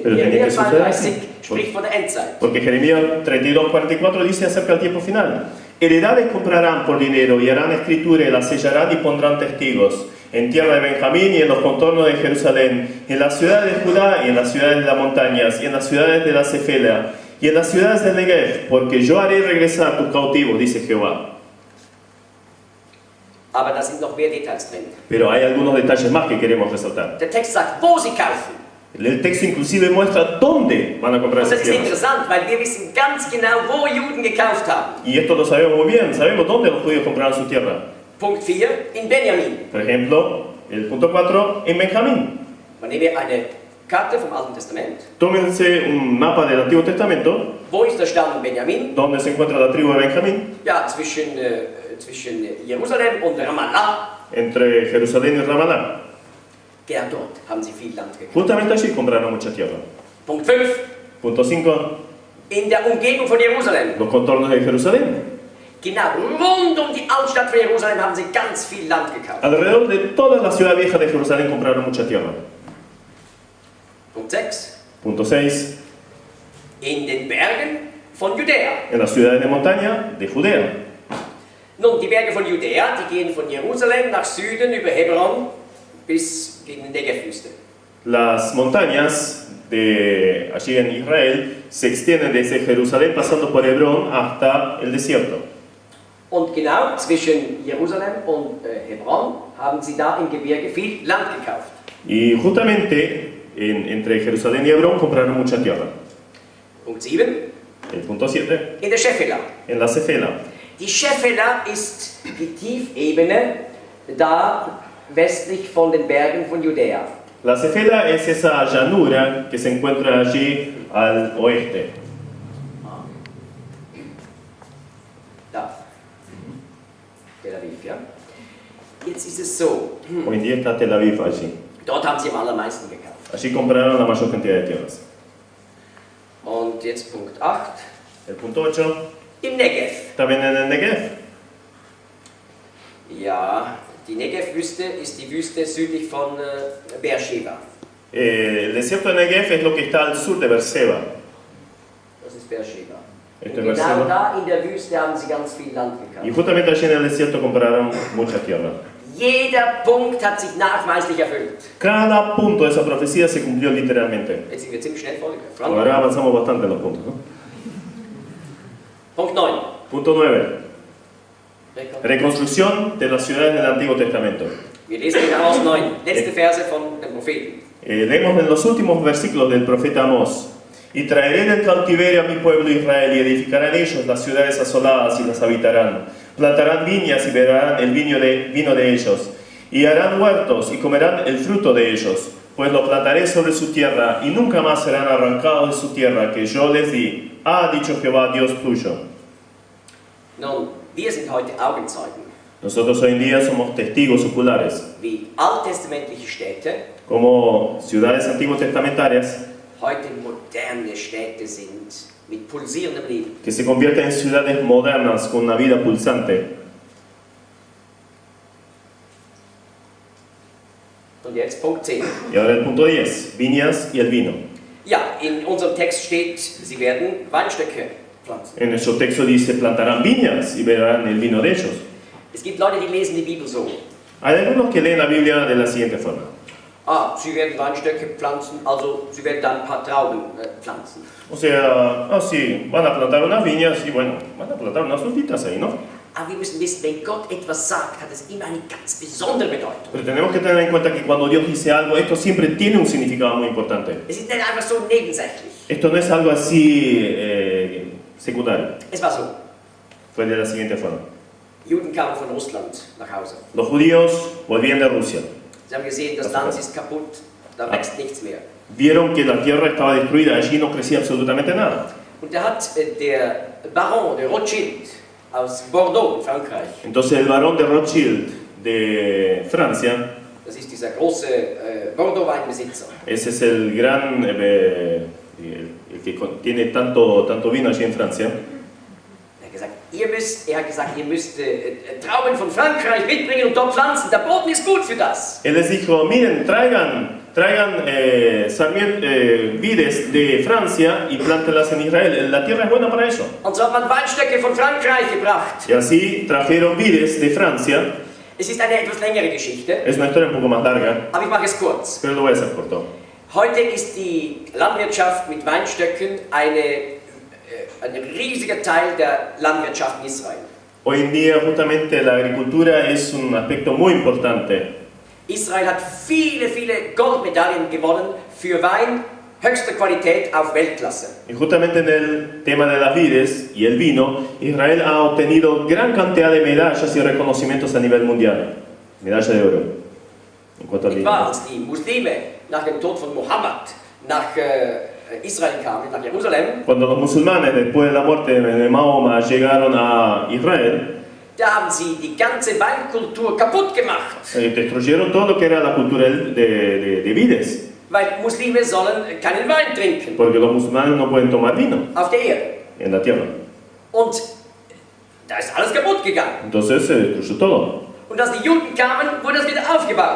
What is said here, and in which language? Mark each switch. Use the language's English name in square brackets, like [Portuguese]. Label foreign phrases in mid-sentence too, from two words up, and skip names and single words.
[Spanish] Pero tenía que suceder así. [German] 32 spricht von der Endzeit. [Spanish] Porque Jeremías 32:44 dice acerca del tiempo final. Heredades comprarán por dinero y harán escritura y la sellarán y pondrán testigos en tierra de Benjamín y en los contornos de Jerusalén, en las ciudades de Judá y en las ciudades de las montañas y en las ciudades de la Cefela y en las ciudades del Negev, porque yo haré regresar tus cautivos, dice Jehová. [German] Aber da sind noch mehr Details drin. [Spanish] Pero hay algunos detalles más que queremos resaltar. [German] Der Text sagt, wo sie kaufen. [Spanish] El texto inclusive muestra dónde van a comprar [German] Und das [Spanish] esas [German] ist [Spanish] tierras. [German] interessant, weil wir wissen ganz genau, wo Juden gekauft haben. [Spanish] Y esto lo sabemos muy bien, sabemos dónde los judíos compraron su tierra. [German] Punkt 4, in Benjamin. [Spanish] Por ejemplo, el punto 4 en Benjamín. [German] Man nehme eine Karte vom Alten Testament. [Spanish] Tómense un mapa del Antiguo Testamento, [German] Wo ist der Stamm Benjamin? [Spanish] donde se encuentra la tribu de Benjamín, [German] Ja, zwischen Jerusalem und Ramallah. [Spanish] entre Jerusalén y Ramalá. [German] Genau dort haben sie viel Land gekauft. [Spanish] Justamente allí compraron mucha tierra. [German] Punkt 5, [Spanish] Punto 5, [German] in der Umgebung von Jerusalem. [Spanish] los contornos de Jerusalén. [German] Genau, rund um die Altstadt von Jerusalem haben sie ganz viel Land gekauft. [Spanish] Alrededor de toda la ciudad vieja de Jerusalén compraron mucha tierra. [German] Punkt 6, [Spanish] Punto 6, [German] in den Bergen von Judäa. [Spanish] en las ciudades de montaña de Judea. [German] Nun, die Berge von Judäa, die gehen von Jerusalem nach Süden über Hebron bis gegen die Negev-Wüste. [Spanish] Las montañas de allí en Israel se extienden desde Jerusalén pasando por Hebrón hasta el desierto. [German] Und genau zwischen Jerusalem und Hebron haben sie da im Gebirge viel Land gekauft. [Spanish] Y justamente entre Jerusalén y Hebrón compraron mucha tierra. [German] Punkt 7, [Spanish] El punto 7, [German] in der Shephelah. [Spanish] en la Cefela. [German] Die Shephelah ist die Tiefebene da westlich von den Bergen von Judäa. [Spanish] La Cefela es esa llanura que se encuentra allí al oeste. [German] Da. Tel Aviv, ja. Jetzt ist es so, [Spanish] Hoy en día está Tel Aviv allí. [German] dort haben sie am allermeisten gekauft. [Spanish] Allí compraron la mayor cantidad de tierras. [German] Und jetzt Punkt 8, [Spanish] El punto 8, [German] im Negev. [Spanish] también en el Negev. [German] Ja, die Negev-Wüste ist die Wüste südlich von Beersheba. [Spanish] El desierto de Negev es lo que está al sur de Berseba. [German] Das ist Beersheba. [Spanish] Este [German] Und genau [Spanish] Berseba. [German] da in der Wüste haben sie ganz viel Land [Spanish] Y [German] gekauft. [Spanish] justamente allí en el desierto compraron mucha tierra. [German] Jeder Punkt hat sich nachweislich erfüllt. [Spanish] Cada punto de esa profecía se cumplió literalmente. [German] Jetzt sind wir ziemlich schnell vorgegangen. [Spanish] Ahora avanzamos bastante en los puntos, ¿no? [German] Punkt 9. [Spanish] Punto 9. Reconstrucción de las ciudades del Antiguo Testamento. [German] Wir lesen in Amos 9, letzte Verse von dem Propheten. [Spanish] Leemos en los últimos versículos del profeta Amós. Y traeré del cautiverio a mi pueblo Israel y edificarán ellos las ciudades asoladas y las habitarán. Plantarán viñas y beberán el vino de ellos. Y harán huertos y comerán el fruto de ellos. Pues los plantaré sobre su tierra y nunca más serán arrancados de su tierra que yo les di. Ha dicho Jehová, Dios tuyo. [German] Nun, wir sind heute Augenzeugen, [Spanish] Nosotros hoy en día somos testigos oculares. [German] wie alttestamentliche Städte [Spanish] Como ciudades antiguos testamentarias [German] heute moderne Städte sind mit pulsierendem Leben. [Spanish] que se convierten en ciudades modernas con una vida pulsante. [German] Und jetzt Punkt 10. [Spanish] Y ahora el punto 10, viñas y el vino. [German] Ja, in unserem Text steht, sie werden Weinstöcke pflanzen. [Spanish] En nuestro texto dice, plantarán viñas y beberán el vino de ellos. [German] Es gibt Leute, die lesen die Bibel so. [Spanish] Hay algunos que leen la Biblia de la siguiente forma. [German] Sie werden Weinstöcke pflanzen, also sie werden dann ein paar Trauben pflanzen. [Spanish] O sea, sí, van a plantar unas viñas y bueno, van a plantar unas frutitas ahí, ¿no? [German] Aber wir müssen wissen, wenn Gott etwas sagt, hat es immer eine ganz besondere Bedeutung. [Spanish] Pero tenemos que tener en cuenta que cuando Dios dice algo, esto siempre tiene un significado muy importante. [German] Es ist nicht einfach so nebensächlich. [Spanish] Esto no es algo así secundario. [German] Es war so. [Spanish] Fue de la siguiente forma. [German] Juden kamen von Russland nach Hause. [Spanish] Los judíos volvían de Rusia. [German] Sie haben gesehen, das Land ist kaputt, da wächst nichts mehr. [Spanish] Vieron que la tierra estaba destruida, allí no crecía absolutamente nada. [German] Und da hat der Baron de Rothschild aus Bordeaux in Frankreich, [Spanish] Entonces el barón de Rothschild de Francia, [German] das ist dieser große Bordeaux-Weinbesitzer, [Spanish] ese es el gran el que tiene tanto vino allí en Francia. [German] Er hat gesagt, ihr müsst Trauben von Frankreich mitbringen und dort pflanzen. Der Boden ist gut für das. [Spanish] Él les dijo, miren, traigan vides de Francia y plántelas en Israel. La tierra es buena para eso. [German] Und so hat man Weinstöcke von Frankreich gebracht. [Spanish] Y así trajeron vides de Francia. [German] Es ist eine etwas längere Geschichte. [Spanish] Es una historia un poco más larga, [German] Aber ich mache es kurz. [Spanish] pero lo voy a hacer corto. [German] Heute ist die Landwirtschaft mit Weinstöcken ein riesiger Teil der Landwirtschaft in Israel. [Spanish] Hoy en día justamente la agricultura es un aspecto muy importante. [German] Israel hat viele Goldmedaillen gewonnen für Wein höchster Qualität auf Weltklasse. [Spanish] Y justamente en el tema de las vides y el vino, Israel ha obtenido gran cantidad de medallas y reconocimientos a nivel mundial. Medalla de oro. En cuanto al vino. [German] Als die Muslime nach dem Tod von Mohammed nach Israel kamen, nach Jerusalem, [Spanish] Cuando los musulmanes, después de la muerte de Mahoma, llegaron a Israel, [German] da haben sie die ganze Weinkultur kaputt gemacht. [Spanish] destruyeron todo lo que era la cultura de vides. [German] Weil Muslime sollen keinen Wein trinken [Spanish] Porque los musulmanes no pueden tomar vino [German] auf der Erde. [Spanish] en la tierra. [German] Und da ist alles kaputt gegangen. [Spanish] Entonces se destruyó todo. [German] Und als die Juden kamen, wurde es wieder aufgebaut.